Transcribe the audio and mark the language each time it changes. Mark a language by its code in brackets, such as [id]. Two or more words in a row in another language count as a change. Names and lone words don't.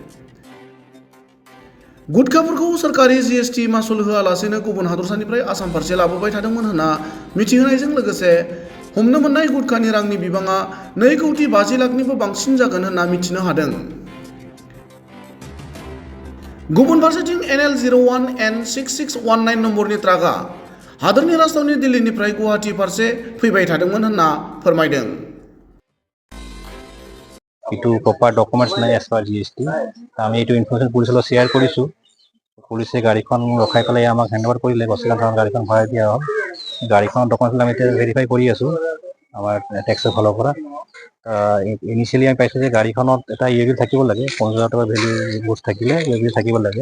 [brx] गुटखाफोरखौ सोरखारि जीएसटी मासुल होआलासेनो गुबुन हादरसानिफ्राय आसाम फारसे लाबोबाय थादोंमोन होनना मिथिहोनायजों लोगोसे हमनो मोननाय गुटखानि रांनि बिबाङा 2,50,00,000निबो बांसिन जागोन होनना मिथिनो हादों। गुबुन फारसेथिं NL01N6619 नम्बरनि ट्राकआ हादोरनि राजधानी दिल्लीनिफ्राय गुवाहाटी फारसे फैबाय थादोंमोन होनना फोरमायदों। [en] it's proper documents [as] নাই [en] as per GST [as] আমি এইটো ইনফৰমেশ্যন পুলিচৰ লগত শ্বেয়াৰ কৰিছোঁ। পুলিচে গাড়ীখন ৰখাই পেলাই আমাক হেণ্ডঅভাৰ কৰিলে, গছগাঁও থানাত গাড়ীখন ভৰাই দিয়া হ'ল। গাড়ীখনৰ ডকুমেণ্টছ আমি এতিয়া ভেৰিফাই কৰি আছোঁ আমাৰ টেক্সৰ ফালৰ পৰা। ইনিচিয়েলি আমি পাইছোঁ যে গাড়ীখনত এটা ইয়েবিল থাকিব লাগে, 50,000 টকা [en] value goods [as] থাকিলে ইয়েবিল থাকিব লাগে।